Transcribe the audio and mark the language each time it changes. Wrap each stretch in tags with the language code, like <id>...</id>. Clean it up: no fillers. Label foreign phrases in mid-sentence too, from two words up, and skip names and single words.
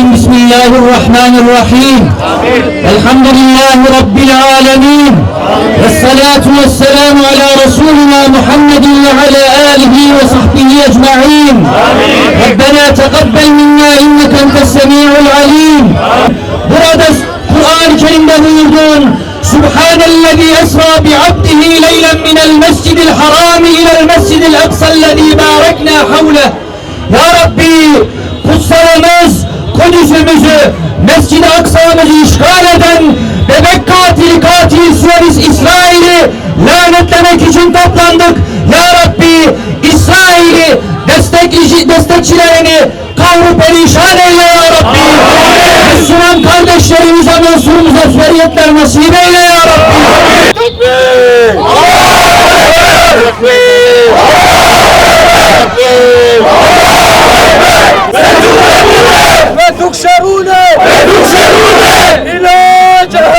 <ar>بسم الله الرحمن الرحيم. الحمد لله رب العالمين. والصلاة والسلام على رسولنا محمد وعلى آله وصحبه أجمعين. ربنا تقبل منا إنك أنت السميع العليم.</ar> <tr>Burada Kur'an-ı Kerim'de buyurduğun</tr> <ar>سبحان الذي أسرى بعبده ليلا من المسجد الحرام إلى المسجد الأقصى الذي باركنا حوله. يا ربي,</ar> <tr>kutsalımız, Kudüs'ümüzü, Mescid-i Aksa'mızı işgal eden bebek katil Siyonist İsrail'i lanetlemek için toplandık.</tr> <ar>يا ربي,</ar> <tr>İsrail'i destekçilerini kavruk perişan eyle</tr> <ar>يا ربي.</ar> <tr>Müslüman kardeşlerimize, mensurumuza feriyetler nasip eyle</tr> <ar>يا ربي.</ar> <tr>Tekbir! Tekbir!</tr> <ar>وتحشرون إلى</ar>